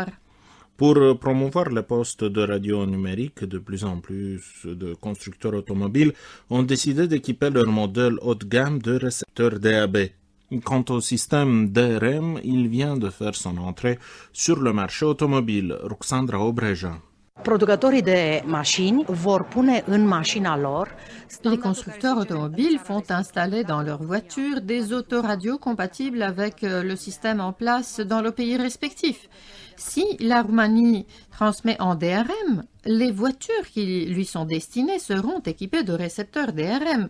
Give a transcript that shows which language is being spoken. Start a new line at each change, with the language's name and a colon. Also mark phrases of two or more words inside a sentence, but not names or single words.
French: Pour promouvoir les postes de radio numérique, de plus en plus de constructeurs automobiles ont décidé d'équiper leur modèle haut de gamme de récepteurs DAB. Quant au système DRM, il vient de faire son entrée sur le marché automobile. Ruxandra Obreja.
Romanian: Producătorii de mașini vor pune în mașina lor
French: Les constructeurs automobiles font installer dans leurs voitures des autoradios compatibles avec le système en place dans le pays respectif. Si la Roumanie transmet en DRM, les voitures qui lui sont destinées seront équipées de récepteurs DRM.